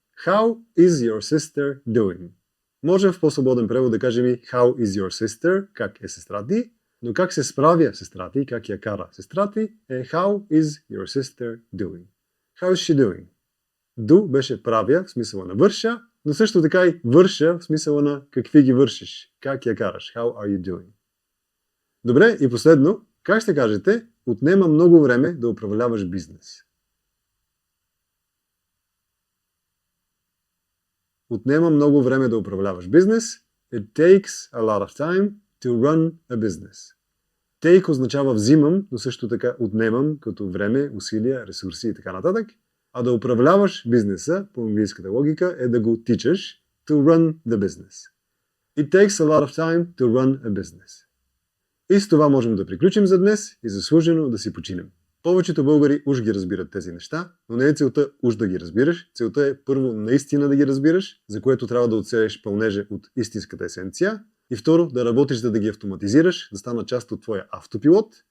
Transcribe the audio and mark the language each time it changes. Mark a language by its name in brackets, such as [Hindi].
[English] How is your sister doing? [Bulgarian] Можем в по-свободен превод да кажем и [English] How is your sister? [Bulgarian] Как е сестра ти? Но как се справя сестра ти? Как я кара сестра ти? [English] Е How is your sister doing? How is she doing? [Bulgarian] Do беше правя в смисъла на върша, но също така и върша в смисъла на какви ги вършиш. Как я караш? [English] How are you doing? [Bulgarian] Добре, и последно, как ще кажете? Отнема много време да управляваш бизнес. Отнема много време да управляваш бизнес. [English] It takes a lot of time to run a business. [Bulgarian] Take означава взимам, но също така отнемам като време, усилия, ресурси и така нататък. А да управляваш бизнеса, по английската логика, е да го тичаш [English] to run the business. It takes a lot of time to run a business. [Bulgarian] И с това можем да приключим за днес и заслужено да си починем. Повечето българи уж ги разбират тези неща, но не е целта уж да ги разбираш. Целта е първо наистина да ги разбираш, за което трябва да отсееш пълнежа от истинската есенция. И второ, да работиш за да ги автоматизираш, да станат част от твоя автопилот.